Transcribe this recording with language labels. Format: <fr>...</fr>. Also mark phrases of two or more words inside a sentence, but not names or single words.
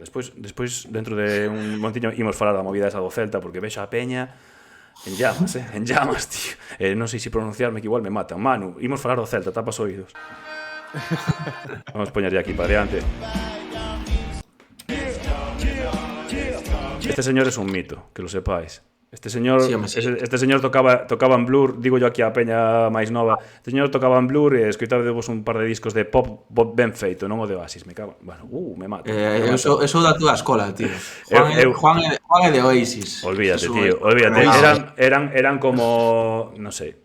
<gl>Despois dentro de un montiño imos falar da movida esa do Celta porque vexo a peña</gl> <es>en llamas,</es> <gl>tío. Non sei se pronunciarme que igual me matan. Manu, imos falar do Celta, tapas oídos. Vamos a poñerlle aquí para diante.</gl> <es>Este señor es un mito, que lo sepáis. Este señor, sí, este señor tocaba en Blur, digo yo</es> <gl>aquí a peña máis nova. Este señor tocaba en Blur e escoitadevos un par de discos de pop ben feito, non o de Oasis,</gl> <es>me cago. Bueno, me mato.</es> <gl>Eso da túa escola, tío. Juan é de Oasis. Olvídate, tío, olvídate. Eran como, non sei.</gl>